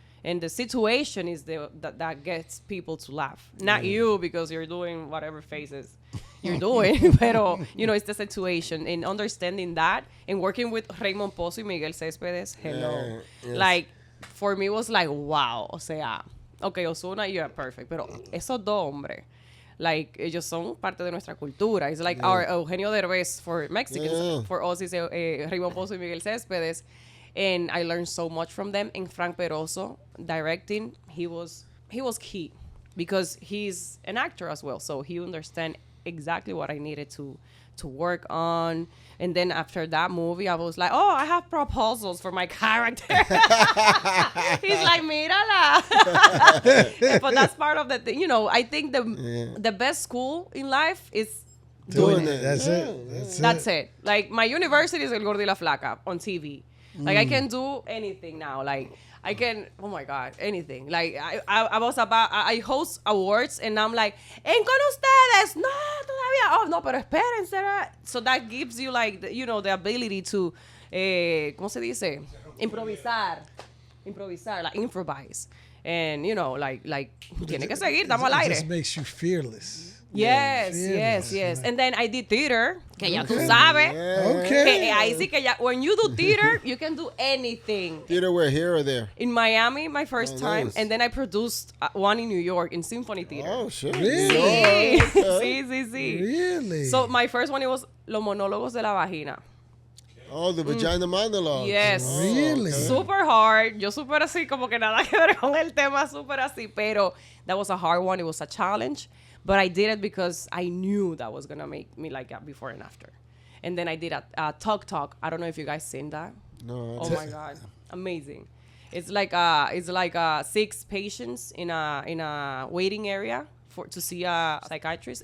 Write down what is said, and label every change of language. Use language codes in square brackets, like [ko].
[en] And the situation is that gets people to laugh. Not you, because you're doing whatever faces you're doing. Pero, it's the situation. And understanding that and working with Raymond Pozo y Miguel Céspedes, hello. Yes. Like, for me, it was like, wow. [es] O sea, [en] okay, Ozuna, you're perfect. [es] Pero esos dos hombres, [en] like, [es] ellos son parte de nuestra cultura. [en] It's like our Eugenio Derbez for Mexicans. Yeah. For us, it's Raymond Pozo y Miguel Céspedes. And I learned so much from them. And Frank Peroso directing, he was key because he's an actor as well. So he understand exactly what I needed to work on. And then after that movie, I was like, oh, I have proposals for my character. He's like, [es] mírala. [en] But that's part of the thing. I think the best school in life is doing it. That's it. Like, my university is El Gordo y la Flaca on TV. Like, I can do anything now. Like, I can, oh my God, anything. Like, I host awards and I'm like, [es] ¿En con ustedes? No, todavía. [en] Oh, no, [es] pero espérense. [en] So that gives you, like, the ability to, [es] ¿cómo se dice? Improvisar, [en] like, improvise. And, like, [es] tiene que seguir, estamos al aire. [en] It just makes you fearless. Yes. And then I did theater, [es] que ya tú sabes. [en] Okay. [es] Ahí sí que ya, [en] when you do theater, you can do anything. Theater where, here or there? In Miami, my first time. Nice. And then I produced one in New York, in Symphony Theater. Oh, shit. Really? [es] Sí. [en] Really? So my first one, it was Los Monólogos de la Vagina. Oh, the vagina monologue. Yes. Oh, Really? okay. Super hard. [es] Yo super así, como que nada que ver con el tema, super así. [en] Pero that was a hard one. It was a challenge. But I did it because I knew that was going to make me like a before and after. And then I did a Talk. I don't know if you guys seen that. No. Oh my God. Amazing. It's like 6 patients in a waiting area to see a psychiatrist.